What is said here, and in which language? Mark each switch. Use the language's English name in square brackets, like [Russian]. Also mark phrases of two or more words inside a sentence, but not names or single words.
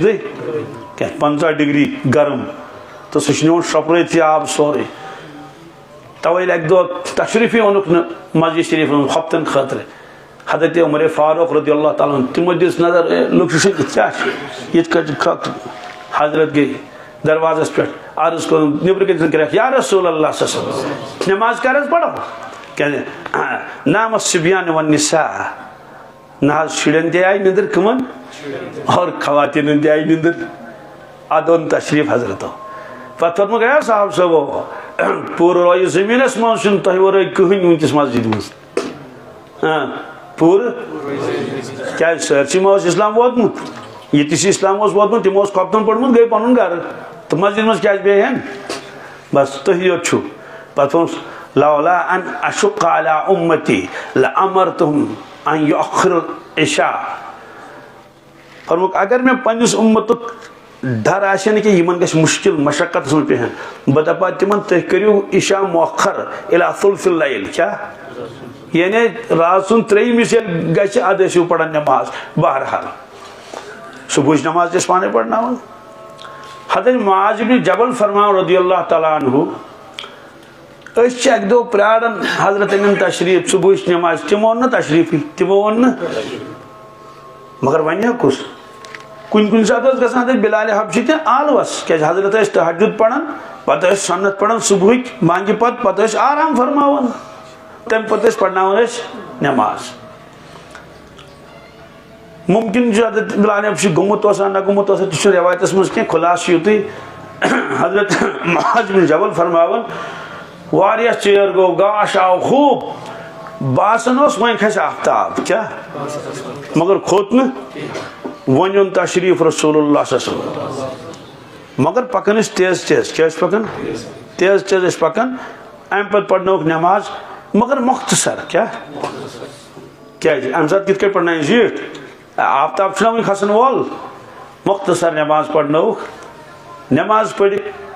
[Kashmiri] دۄہہِ کیٛاہ 50 ڈگری گرم تہٕ سُہ چھُ نِوان شۄپرٲیِتھ یہِ آب سورُے توے ییٚلہِ اکہِ دۄہ تشریٖفٕے اوٚنُکھ نہٕ مسجد شریٖفس منٛز خۄفتن خٲطرٕ حضرت عمر فاروق [Arabic] رضی اللہ تعالیٰ عنہ [Kashmiri] تِمو دِژ نظر لُکھ چھِ شٔنگِتھ کیٛاہ چھِ یِتھ کٔٹھۍ کھۄکھ حضرت گٔے دروازس پٮ۪ٹھ عرض کوٚرُن نیبرٕ کَنۍ کریکھ [Arabic] یا رسول اللہ صلی اللہ علیہ وسلم [Kashmiri] نماز کر حظ پرو کیٛازِ [Arabic] نام الصبیان والنساء [Kashmiri] نہ حظ شُرٮ۪ن تہِ آیہِ نِندٕر کٕمن اور خواتیٖنن تہِ آیہِ نِندٕر ادٕ اوٚن تشریٖف حضرتو پتہٕ فرموکھ ہے صاحب صٲبو پوٗرٕ رویہِ زٔمیٖنس منٛز چھُنہٕ تۄہہِ ورٲے کٕہٕنۍ وٕنکیٚس مسجد منٛز پوٗرٕ کیٛازِ سٲرسٕے ما اوس اسلام ووتمُت ییٚتہِ اسلام اوس ووتمُت تِمو اوس خۄفتن پوٚرمُت گٔے پنُن گرٕ تہٕ مسجد منٛز کیٛازِ بیٚیہِ ہن بس تُہی یوت چھُو پتہٕ ووٚنُس [Arabic] لولا ان اشق علی امتی لامرتہم ان یؤخر العشاء [Kashmiri] فرموکھ اگر مےٚ پننِس اُمتُک ڈر آسہِ نہٕ کینٛہہ یِمن گژھِ مُشکل مشقتس منٛز پیٚہن بہٕ دپہٕ ہا تِمن تُہۍ کٔرِو عشاء [Arabic] مؤخر الی ثلث اللیل [Kashmiri] کیٛاہ یعنی رات سُنٛد 3مِس ییٚلہِ گژھِ ادٕ ٲسِو پران نماز بہرحال صبحٕچ نماز تہِ ٲسۍ پانے پرناوان حضرت معاذ بن جبل فرماوان [Arabic] رضی اللہ تعالیٰ عنہ [Kashmiri] أسۍ چھِ اکہِ دۄہ پراران حضرت أنِن تشریٖف صبحٕچ نماز تِمو اوٚن نہٕ تشریٖفٕے تِمو ووٚن نہٕ مگر وۄنۍ کُس کُنہِ ساتہٕ اوس گژھان حضرت بلال حبشی تہِ آلوس کیٛازِ حضرت ٲسۍ تہجد پران پتہٕ ٲسۍ سنت پران صبحٕکۍ بانگہِ پتہٕ ٲسۍ آرام فرماوان تمہِ پتہٕ ٲسۍ پرناوان أسۍ نماز ممکن چھُ حضرت بلال حبشی گوٚمُت اوسا نہ گوٚمُت اوسا تہِ چھُنہٕ رٮ۪وایتس منٛز کینٛہہ خُلاصہٕ چھُ یُتُے حضرت معاذ بن جبل فرماوان واریاہ ژیر گوٚو گاش آو خوب باسان اوس وۄنۍ کھسہِ آفتاب کیٛاہ مگر کھوٚت نہٕ وۄنۍ اوٚن تشریٖف [Arabic] رسول اللہ صلی اللہ علیہ وسلم [Kashmiri] مگر پکان ٲسۍ تیز تیز کیٛاہ ٲسۍ پکان تیز تیز ٲسۍ پکان امہِ پتہٕ پرنٲوکھ نماز مگر مختصر کیٛاہ کیٛازِ امہِ ساتہٕ کِتھ کٔنۍ پرنٲیِن زیٖٹھ آفتاب چھُنہ وُنہِ کھسن وول مختصر نماز پرنٲوکھ نماز پٔرِتھ